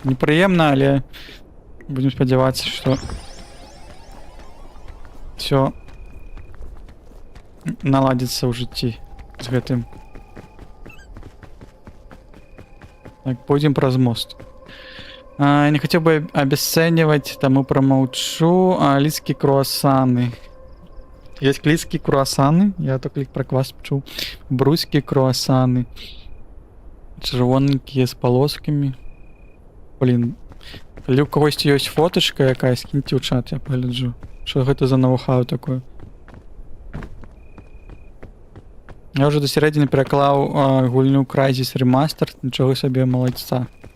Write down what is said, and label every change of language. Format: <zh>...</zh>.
<be>Непрыемна, але будзем спадзявацца, што всё наладзіцца ў жыцці з гэтым. Так, пойдзем праз мост.</be> <ru>Не хотел бы обесценивать, тому промолчу. Лидские круассаны. Есть лидские круассаны, я только про квас чув. Брусские круассаны. Червоненькие з полосками.</ru> <be>Блін. Калі ў когосьці ёсць фоточка якась, скіньце ў чат, я пагляджу. Што гэта за ноу-хау такое? Я ўжо да сярэдзіны пераклаў гульню Crysis Remastered, нічога сабе, малайца.</be>